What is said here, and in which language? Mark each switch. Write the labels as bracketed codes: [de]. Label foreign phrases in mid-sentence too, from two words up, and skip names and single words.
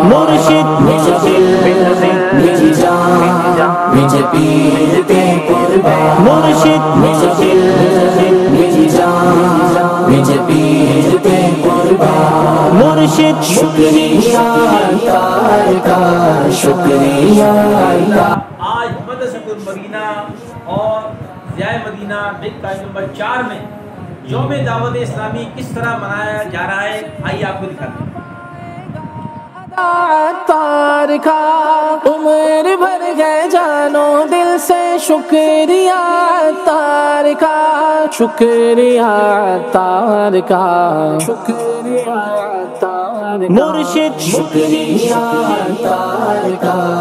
[sd] مرشد، منهنجو دل، منهنجي جان، منهنجي پير کي قربان. مرشد، منهنجو دل، منهنجي جان، منهنجي پير کي قربان. [ur] مرشد، شکریہ اللہ کا، شکریہ اللہ. آج مدرسۃ المدینہ اور ضیاء مدینہ بک نمبر 4 میں یوم دعوت اسلامی کس طرح منایا جا رہا ہے، آئیے آپ کو دکھاتے ہیں۔ عطار کا عمر بھر گئے جانو دل سے شکریہ عطار کا، شکریہ عطار کا، شکریہ عطار کا، مرشد شکریہ عطار کا،